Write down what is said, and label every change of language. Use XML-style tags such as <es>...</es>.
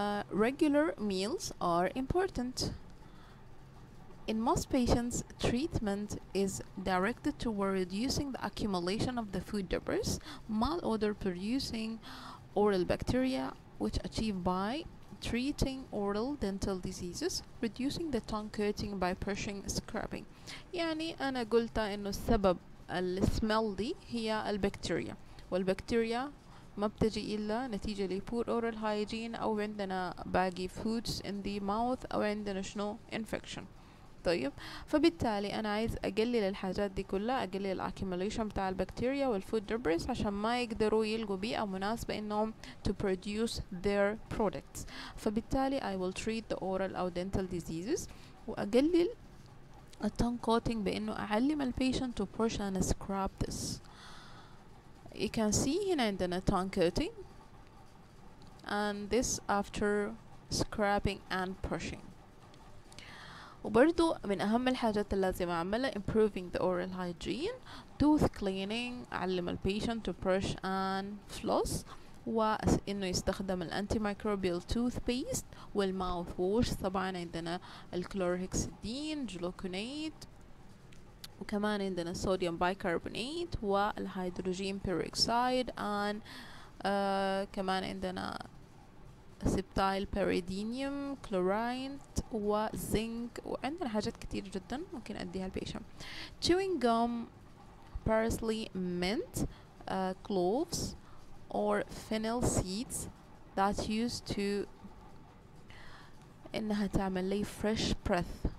<en>Regular meals are important. In most patients, treatment is directed toward reducing the accumulation of the food debris, malodor producing oral bacteria, which achieved by treating oral dental diseases, reducing the tongue coating by brushing scrubbing.</en> <ar>يعني أنا قلت إنه السبب السمell دي هي البكتيريا، والبكتيريا ما بتجي إلا نتيجة ل poor oral hygiene أو عندنا باقي foods in the mouth أو عندنا شنو infection. طيب فبالتالي انا عايز اقلل الحاجات دي كلها، اقلل الاكيميليشن بتاع البكتيريا والفود دبريس عشان ما يقدروا يلقوا بيئة مناسبة انهم to produce their products.</ar> <en>فبالتالي I will treat the oral او dental diseases واقلل الtongue coating بانه اعلم البيشنت to brush and scrub this. You can see هنا عندنا tongue coating and this after scrubbing and brushing.</en> <ar>وبرضو من أهم الحاجات اللي لازم أعملها improving the oral hygiene, tooth cleaning، أعلم البيشنت to brush and floss، وإنه يستخدم الانتيميكروبيال toothpaste والماوث ووش. طبعا عندنا الكلورهكسيدين، جلوكونات، وكمان عندنا الصوديوم بايكربونات والهيدروجين بيروكسيد and كمان عندنا سبتايل بيريدينيوم كلورايد وزنك، وعندنا حاجات كتير جدا ممكن اديها البيشنت.</ar> <en>chewing gum, parsley, mint, cloves or fennel seeds that used to انها تعمل لي fresh breath.</en>